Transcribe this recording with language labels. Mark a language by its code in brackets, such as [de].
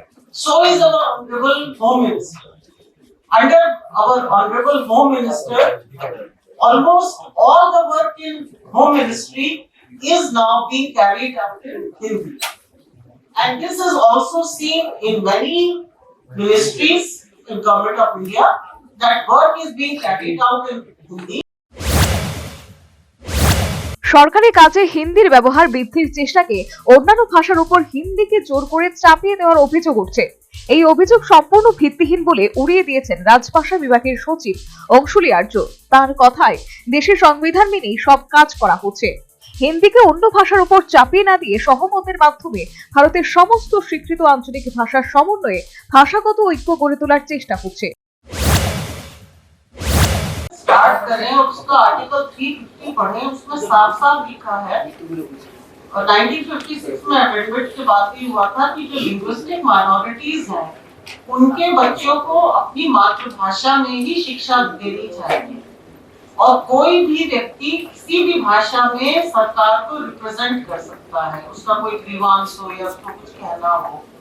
[en] So is our Honorable Home Minister. Under our Honorable Home Minister, almost all the work in Home Ministry is now being carried out in Hindi. And this is also seen in many ministries in Government of India. That work is being carried out in Hindi. [bn] সরকারি কাজে হিন্দির ব্যবহার বৃদ্ধির চেষ্টাকে অন্যান্য ভাষার উপর হিন্দিকে জোর করে চাপিয়ে দেওয়ার অভিযোগ উঠছে। এই অভিযোগ সম্পূর্ণ ভিত্তিহীন বলে উড়িয়ে দিয়েছেন রাজভাষা বিভাগের সচিব অংশুলি আর্য। তার কথায়, দেশের সংবিধান মেনেই সব কাজ করা হচ্ছে। হিন্দিকে অন্য ভাষার উপর চাপিয়ে না দিয়ে সহমতের মাধ্যমে ভারতের সমস্ত স্বীকৃত আঞ্চলিক ভাষার সমন্বয়ে ভাষাগত ঐক্য গড়ে তোলার চেষ্টা হচ্ছে। [hi] स्टार्ट करें और उसका आर्टिकल 350 पढ़ें, उसमें साफ-साफ लिखा है। और 1956 में अमेंडमेंट के बाद भी हुआ था कि जो लिंग्विस्टिक माइनॉरिटीज हैं उनके बच्चों को अपनी मातृभाषा में ही शिक्षा देनी चाहिए और कोई भी व्यक्ति किसी भी भाषा में सरकार को रिप्रेजेंट कर सकता है, उसका कोई ग्रीवांस हो या उसको कुछ कहना हो।